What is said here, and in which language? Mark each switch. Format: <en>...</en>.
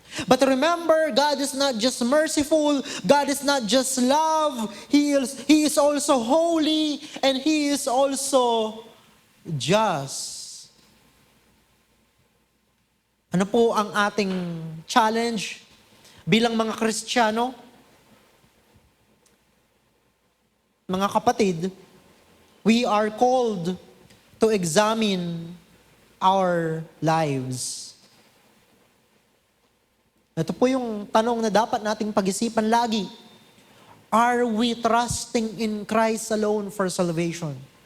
<en>But remember, God is not just merciful, God is not just love, He is also holy, and He is also just.</en> <tl>Ano po ang ating challenge bilang mga Kristiyano? Mga kapatid,</tl> <en>we are called to examine our lives.</en> <tl>Ito po yung tanong na dapat nating pag-isipan lagi.</tl> <en>Are we trusting in Christ alone for salvation?</en>